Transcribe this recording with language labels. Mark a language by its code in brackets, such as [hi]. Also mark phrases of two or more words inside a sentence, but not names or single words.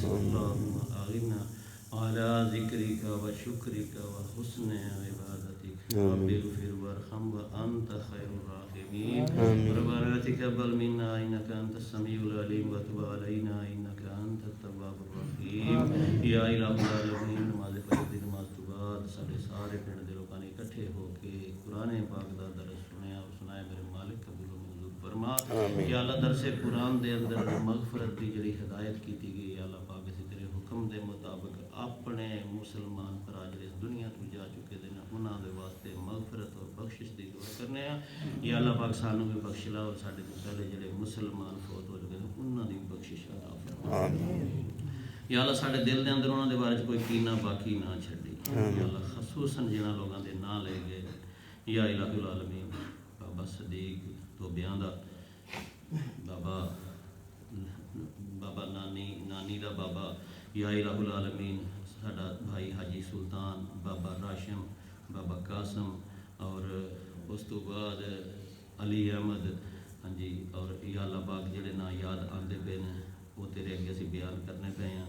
[ar] اللهم أعنا على ذكرك وشكرك وحسن عبادتك. رب اغفر وارحم وأنت خير الراحمين. ربنا تقبل منا إنك أنت السميع العليم وتب علينا إنك أنت التواب الرحيم. يا إله العالمين [pa] نماز فرض نماز تو بعد سارے پنڈ دے لوکاں نے اکٹھے ہو کے قرآن پاک دا درس سنیا اور سنایا. میرے مالک قبول و منظور فرما. یا اللہ درس قرآن دے اندر مغفرت دی جڑی ہدایت کیتی گئی یا اللہ پاک اسی تیرے حکم دے مطابق اپنے مسلمان بھرا جڑے اس دنیا تو جا چکے دے انہاں دے واسطے مغفرت اور بخشش دی دعا کرنے ہیں. یا اللہ پاک سانوں بھی بخش لا اور ساڈے تو پہلے جڑے مسلمان فوت ہو چکے انہاں دی بخشش عطا فرما. یا اللہ ساڈے دل دے اندر انہاں دے بارے کوئی کینہ باقی نہ چھڈی. یا اللہ خصوصاً جنہاں لوگاں دے نام لے گئے [ar] یا الہ العالمین [pa] بابا صدیق تو بیان دا بابا نانی دا بابا [ar] یا الہ العالمین [pa] ساڈا بھائی حاجی سلطان بابا راشم بابا قاسم اور اس تو بعد علی احمد ہاں جی اور یا اللہ پاک جڑے نا یاد آندے پے نے وہ تیرے اگے اسی بیان کرنے پے ہیں.